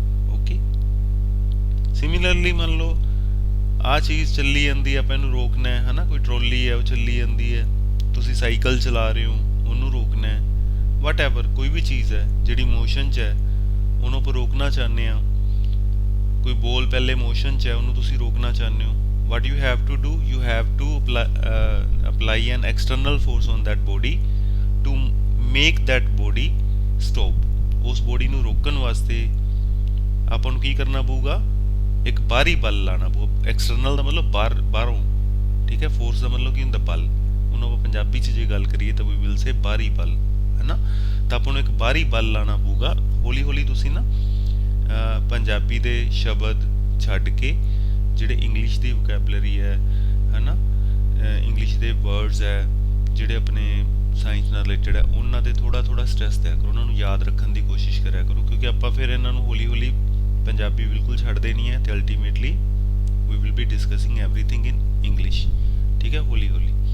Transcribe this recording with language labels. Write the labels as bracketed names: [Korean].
[Punjabi] Okay, similarly ਮੰਨ ਲਓ ਆ ਚੀਜ਼ ਚੱਲੀ ਜਾਂਦੀ ਹੈ, ਆਪਾਂ ਇਹਨੂੰ ਰੋਕਣਾ ਹੈ ਹਨਾ। ਕੋਈ ਟਰੋਲੀ ਹੈ ਉਹ ਚੱਲੀ ਜਾਂਦੀ ਹੈ, ਤੁਸੀਂ ਸਾਈਕਲ ਚਲਾ ਰਹੇ ਹੋ, ਉਹਨੂੰ ਰੋਕਣਾ ਹੈ। [English] whatever, [Punjabi] ਕੋਈ ਵੀ ਚੀਜ਼ ਹੈ ਜਿਹੜੀ ਮੋਸ਼ਨ 'ਚ ਹੈ ਉਹਨੂੰ ਆਪਾਂ ਰੋਕਣਾ ਚਾਹੁੰਦੇ ਹਾਂ। ਕੋਈ ਬੋਲ ਪਹਿਲੇ ਮੋਸ਼ਨ 'ਚ ਹੈ, ਉਹਨੂੰ ਤੁਸੀਂ ਰੋਕਣਾ ਚਾਹੁੰਦੇ ਹੋ। [English] what you have to do, you have to apply an external force on that body to make that body stop। [Punjabi] ਉਸ ਬੋਡੀ ਨੂੰ ਰੋਕਣ ਵਾਸਤੇ ਆਪਾਂ ਨੂੰ ਕੀ ਕਰਨਾ ਪਊਗਾ? ਇੱਕ ਬਾਹਰੀ ਬਲ ਲਾਣਾ ਪਊਗਾ। ਐਕਸਟਰਨਲ ਦਾ ਮਤਲਬ ਬਾਹਰੋਂ। ਠੀਕ ਹੈ, ਫੋਰਸ ਦਾ ਮਤਲਬ ਕੀ ਹੁੰਦਾ? ਬਲ। ਉਹਨੂੰ ਆਪਾਂ ਪੰਜਾਬੀ 'ਚ ਜੇ ਗੱਲ ਕਰੀਏ ਤਾਂ [English] we will say [Punjabi] ਬਾਹਰੀ ਬਲ, ਹੈ ਨਾ। ਤਾਂ ਆਪਾਂ ਨੂੰ ਇੱਕ ਬਾਹਰੀ ਬਲ ਲਾਣਾ ਪਊਗਾ। ਹੌਲੀ ਹੌਲੀ ਤੁਸੀਂ ਨਾ ਪੰਜਾਬੀ ਦੇ ਸ਼ਬਦ ਛੱਡ ਕੇ ਜਿਹੜੇ ਇੰਗਲਿਸ਼ ਦੀ ਵੋਕੈਬਲਰੀ ਹੈ ਨਾ, ਇੰਗਲਿਸ਼ ਦੇ ਵਰਡਸ ਹੈ ਜਿਹੜੇ ਆਪਣੇ ਸਾਇੰਸ ਨਾਲ ਰਿਲੇਟਡ ਹੈ, ਉਹਨਾਂ 'ਤੇ ਥੋੜ੍ਹਾ ਸਟ੍ਰੈਸ ਦਿਆ ਕਰੋ, ਉਹਨਾਂ ਨੂੰ ਯਾਦ ਰੱਖਣ ਦੀ ਕੋਸ਼ਿਸ਼ ਕਰਿਆ ਕਰੋ, ਕਿਉਂਕਿ ਆਪਾਂ ਫਿਰ ਇਹਨਾਂ ਨੂੰ ਹੌਲੀ ਹੌਲੀ ਪੰਜਾਬੀ ਬਿਲਕੁਲ ਛੱਡ ਦੇਣੀ ਹੈ ਅਤੇ ultimately [English] We will be discussing everything in English. [Punjabi] ਠੀਕ ਹੈ, ਹੌਲੀ ਹੌਲੀ।